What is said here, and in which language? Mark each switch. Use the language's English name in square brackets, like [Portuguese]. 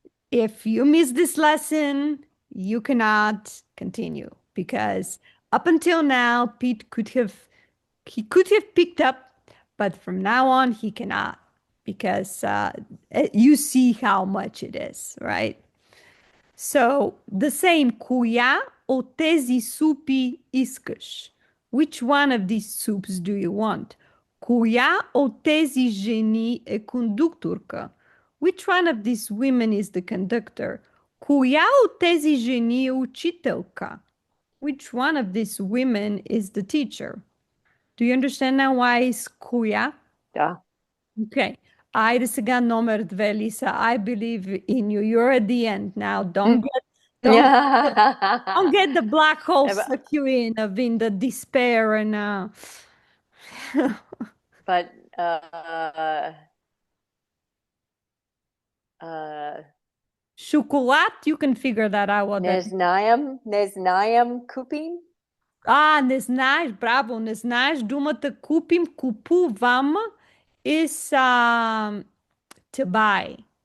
[English] If you miss this lesson, you cannot continue because up until now, Pete could have picked up, but from now on he cannot because you see how much it is, right? So the same, [Bulgarian] коя от тези супи искаш? [English] Which one of these soups do you want? [Bulgarian] Коя от тези жени е кондукторка? [English] Which one of these women is the conductor? [Bulgarian] Коя от тези жени е учителка? [English] Which one of these women is the teacher? Do you understand now why it's коя? Yeah. Okay. [Bulgarian] Айде сега номер две, Lisa. [English] I believe in you. You're at the end now. Don't don't get the black hole suck you in the despair and But uh, chocolate, you can figure that out what that means. [Bulgarian] не знаем купим. Не знаеш, браво, не знаеш думата купим, купувам [English] is to buy.